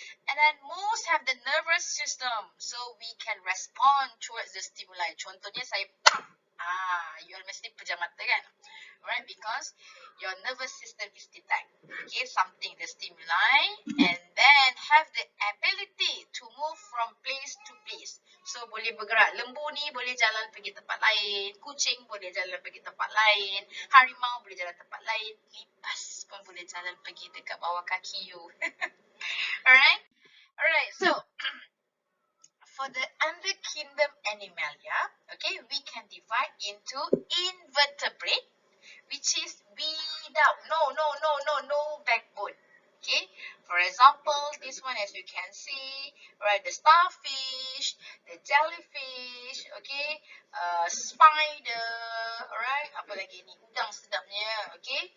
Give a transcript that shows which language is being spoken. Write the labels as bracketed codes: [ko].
[en] And then most have the nervous system, so we can respond towards the stimuli. [ms] Contohnya saya [en] you all [ms] mesti pejam mata kan? [en] Alright, because your nervous system is detect, okay, something, the stimuli, and then have the ability to move from place to place. [ms] So, boleh bergerak. Lembu ni boleh jalan pergi tempat lain. Kucing boleh jalan pergi tempat lain. Harimau boleh jalan tempat lain. Lipas pun boleh jalan pergi dekat bawah kaki you. Alright? [en] Alright, so for the under kingdom Animalia, okay, we can divide into invertebrate, which is without, no backbone. Okay, for example, this one as you can see, right, the starfish, the jellyfish, okay, spider, alright, [ms] apa lagi ni, udang sedapnya, [en] okay.